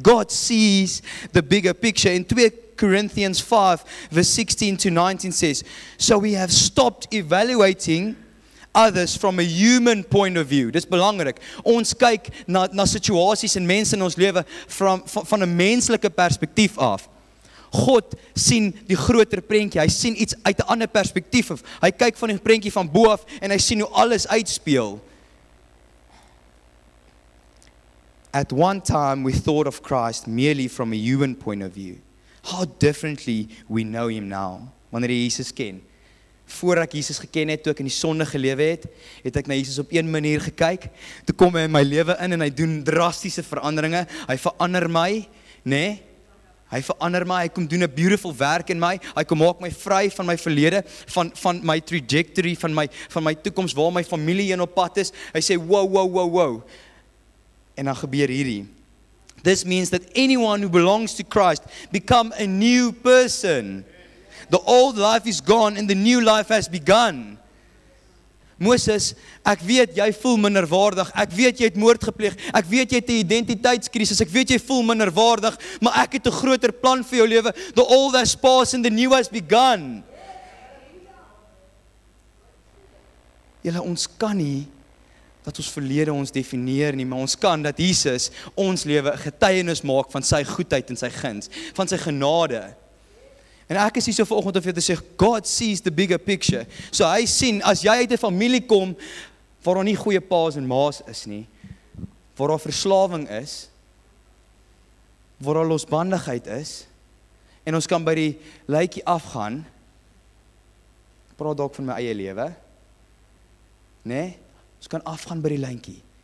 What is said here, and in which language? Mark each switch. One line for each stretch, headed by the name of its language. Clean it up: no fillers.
English: God sees the bigger picture. In 2 Corinthians 5 verse 16 to 19 says, so we have stopped evaluating others from a human point of view.
Afrikaans: Dis belangrik. Ons kyk na situasies en mense in ons lewe van 'n menslike perspektief af. God sien die groter prentjie. Hy sien iets uit 'n ander perspektief af. Hy kyk van die prentjie van bo af en hy sien hoe alles uitspeel.
English: At one time we thought of Christ merely from a human point of view. How differently we know him now.
Afrikaans: Wanneer jy Jesus ken. Voor ek Jesus geken het, toe ek in die sonde gelewe het ek na Jesus op een manier gekyk. Toe kom hy in my lewe in en hy doen drastiese veranderinge. Hy verander my, nee? Hy verander my, hy kom doen 'n beautiful werk in my. Hy kom maak my vry van my verlede, van my trajectory, van my toekoms waar my familie in op pad is. Hy sê wow. En dan gebeur hierdie.
English: This means that anyone who belongs to Christ become a new person. The old life is gone and the new life has begun.
Afrikaans: Moses, ek weet jy voel minderwaardig, ek weet jy het moord gepleeg, ek weet jy het 'n identiteitskrisis, ek weet jy voel minderwaardig, maar ek het 'n groter plan vir jou lewe.
English: The old has passed and the new has begun.
Afrikaans: Julle, ons kan nie dat ons verlede ons definieer nie, maar ons kan dat Jesus ons lewe 'n getuienis maak van sy goedheid en sy guns, van sy genade. En ek is hier so vanoggend om vir jou te sê,
English: God sees the bigger picture.
Afrikaans: So hy sien, as jy uit 'n familie kom, waar daar nie goeie paas en maas is nie, waar daar verslawing is, waar daar losbandigheid is, en ons kan by die lykie afgaan, ek praat dalk van my eie lewe, nee, ons kan afgaan by die lyntjie.